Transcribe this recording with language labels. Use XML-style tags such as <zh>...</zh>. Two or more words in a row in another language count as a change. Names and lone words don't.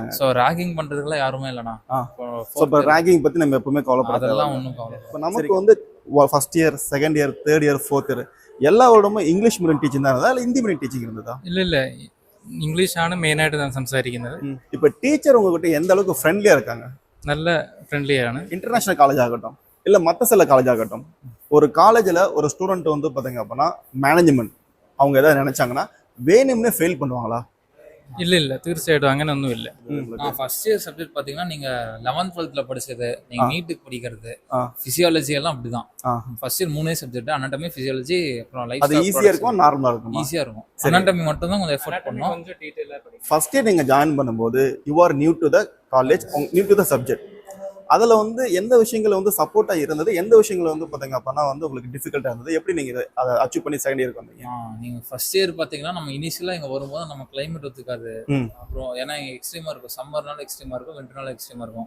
<ta>இருக்காங்க. ஸோ ராகிங் பண்றதுக்குலாம் யாருமே இல்லைண்ணா. ஸோ இப்போ ரேங்கிங் பற்றி நம்ம எப்பவுமே கவலைப்படாத. அதெல்லாம் ஒன்றும் கவலை. இப்போ நமக்கு வந்து</ta> <en>first year, second year, third year, fourth year</en> <ta>எல்லா வருடமும்</ta> <en>English medium teaching</en> <ta>தான் இருந்ததா இல்லை</ta> <en>Hindi medium teaching</en> <ta>இருந்ததா?</ta> <ml>ഇല്ല ഇംഗ്ലീഷാണ് മെയിനായിട്ട് ഞാൻ സംസാരിക്കുന്നത്.</ml> <ta>இப்போ டீச்சர் உங்ககிட்ட எந்த அளவுக்கு ஃப்ரெண்ட்லியாக இருக்காங்க?</ta> <ml>നല്ല ഫ്രണ്ട്ലിയാണ്.</ml> <en>international college</en> <ta>ஆகட்டும் இல்லை மற்ற சில காலேஜ் ஆகட்டும், ஒரு காலேஜில் ஒரு ஸ்டூடெண்ட் வந்து பார்த்தீங்க அப்படின்னா மேனேஜ்மெண்ட் அவங்க எதாவது நினைச்சாங்கன்னா வேணும்னே ஃபெயில் பண்ணுவாங்களா?</ta> <ml>இல்ல തീർച്ചയായിട്ടും അങ്ങനെയൊന്നുമില്ല.</ml> <en>first year subject</en> <ta>பாத்தீங்கன்னா நீங்க 11th 12th படிச்சது, நீங்க நீட்டுக்கு படிக்கிறது, பிசியாலஜி எல்லாம் அப்படிதான்.</ta> <en>first year 3 subject,</en> <ta>அனாட்டமி, பிசியாலஜி, அப்புறம் லைஃப். அது ஈஸியா இருக்கும், நார்மலா இருக்கும்? ஈஸியா இருக்கும். அனாட்டமி மட்டும் தான் கொஞ்சம் எஃபோர்ட் பண்ணனும். கொஞ்சம் டீடைலா படிக்கணும்.</ta> <en>first year</en> <ta>நீங்க ஜாயின் பண்ணும்போது</ta> <en>you are new to the college, new to the subject.</en> <ta>அதில் வந்து எந்த விஷயங்கள் வந்து சப்போர்ட்டாக இருந்தது, எந்த விஷயங்கள் வந்து பார்த்தீங்க அப்படின்னா வந்து உங்களுக்கு டிஃபிகல்ட்டாக இருந்தது, எப்படி நீங்கள் அதை அச்சீவ் பண்ணி</ta> <en>second year-ukku</en> <ta>வந்தீங்க? நீங்கள்</ta> <en>first year</en> <ta>பார்த்தீங்கன்னா நம்ம இனிஷியலாக இங்கே வரும்போது நம்ம கிளைமேட் ஒத்துக்காது. அப்புறம் ஏன்னா இங்கே எக்ஸ்ட்ரீமாக இருக்கும், சம்மர்னால எக்ஸ்ட்ரீமாக இருக்கும், விண்டர்னால எக்ஸ்ட்ரீமாக இருக்கும்.</ta>